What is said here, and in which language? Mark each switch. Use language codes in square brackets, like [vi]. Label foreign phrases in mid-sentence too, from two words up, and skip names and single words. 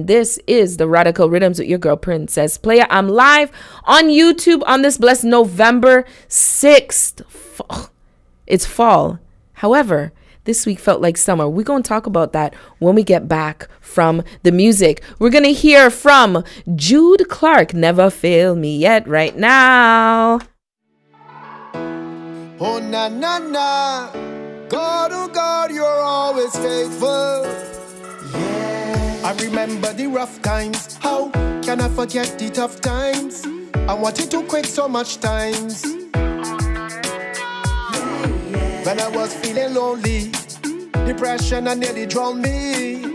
[en] This is the Radical Riddimz with your girl, Princess Playa. I'm live on YouTube on this blessed November 6th. It's fall. However, this week felt like summer. We're going to talk about that when we get back from the music. We're going to hear from Jude Clark, Never Fail Me Yet, right now. Oh, na, na, na. God, oh God, you're always faithful. Yeah. I remember the rough times. How can I forget the tough times? I wanted to quit so much times. When I was feeling lonely, depression nearly drowned me.